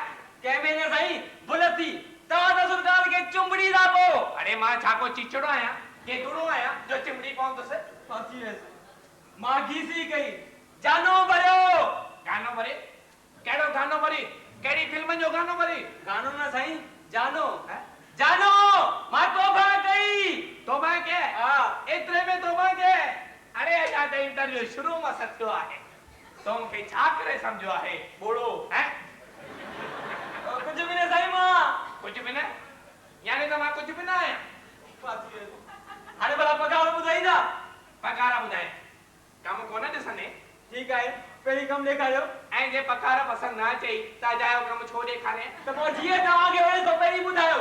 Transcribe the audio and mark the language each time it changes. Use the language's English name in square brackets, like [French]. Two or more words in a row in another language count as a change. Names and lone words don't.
[Sindhi] कंहिं में न साईं, भुल थी। तव्हां त असुल ॻाल्हि खे चुंबड़ी था पोइ। अरे मां छा को चिचड़ो आहियां के दुड़ो आहियां जो चिमड़ी पवंदुसि? फासी वियसि। मां घीसी कई, जानो भरियो। गानो भरे? कहिड़ो गानो भरी? कहिड़ी फिल्म जो गानो भरी? गानो न साईं, जानो। हैं? जानो मां तोबा कई। तोबा के? हाँ। एतिरे में तोबा के? अरे अञा त इंटरव्यू शुरू मां सथियो आहे। तो मूंखे छा करे सम्झो आहे? बोड़ो। हैं? [Urdu] کچھ بھی [Sindhi] न साईं मां। [Urdu] کچھ بھی نہ? [Sindhi] यानी त मां [Urdu] کچھ بھی [Sindhi] न आहियां। फासी वियसि। हाणे भला पगार ॿुधाईंदा? पगार ॿुधाए। कम कोन ॾिसंदे? ठीकु आहे, पहिरीं कमु ॾेखारियो। ऐं जे पगार पसंदि न अचई त अजायो कम छो ॾेखारे? त पोइ जीअं तव्हांखे वणे सो पहिरीं ॿुधायो।